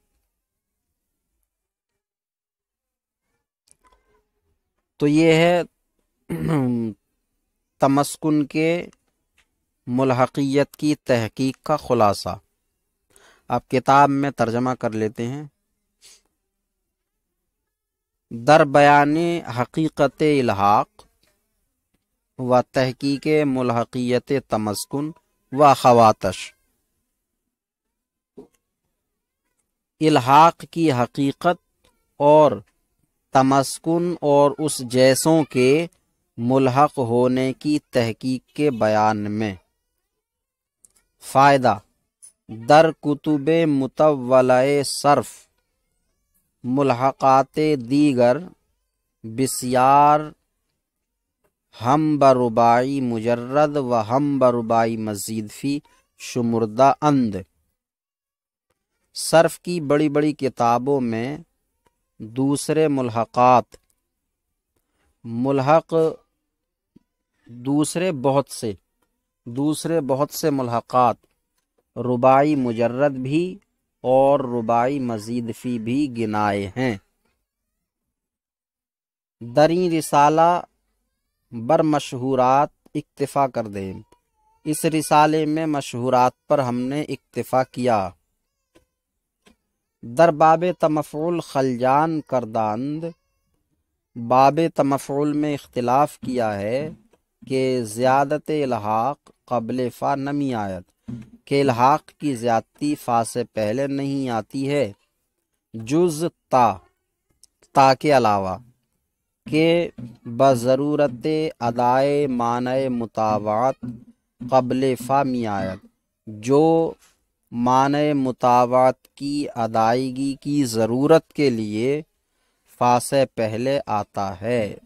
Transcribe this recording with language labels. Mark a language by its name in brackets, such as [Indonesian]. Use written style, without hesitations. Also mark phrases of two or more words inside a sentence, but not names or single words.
[Urdu] تو یہ ہے تمسکن کے ملحقیت کی تحقیق کا خلاصہ۔ اب کتاب میں ترجمہ کر لیتے ہیں۔ [Persian] در بیان حقیقت الحاق و تحقیق ملحقیت تمسکن و خواتش، [Urdu] الحاق کی حقیقت اور تمسکن اور اس جیسوں کے ملحق ہونے کی تحقیق کے بیان میں۔ فائدہ: [Persian] در کتب مطولہ صرف ملحقات دیگر بسیار ہم بربائی مجرد و ہم بربائی مزید فی شمردہ اند۔ [Urdu] صرف کی بڑی بڑی کتابوں میں دوسرے ملحقات، ملحق دوسرے بہت سے ملحقات، رباعی مجرد بھی اور رباعی مزید فی بھی گنائے ہیں۔ [Persian] دریں رسالہ بر مشہورات اکتفا کر دیں، [Urdu] اس رسالے میں مشہورات پر ہم نے اکتفا کیا۔ [Persian] در باب تمفعل خلجان کرداند، [Urdu] باب تمفعل میں اختلاف کیا ہے کہ زیادت [Persian] الحاق قبل فا نمی آیت، [Urdu] کہ الحاق کی زیادتی فا سے پہلے نہیں آتی ہے، جز تا کے علاوہ، [Persian] کہ بضرورت ادائے معنی مطابعت قبل فا می آیت، [Urdu] جو معنی مطابعت کی ادائیگی کی ضرورت کے لیے فا سے پہلے آتا ہے۔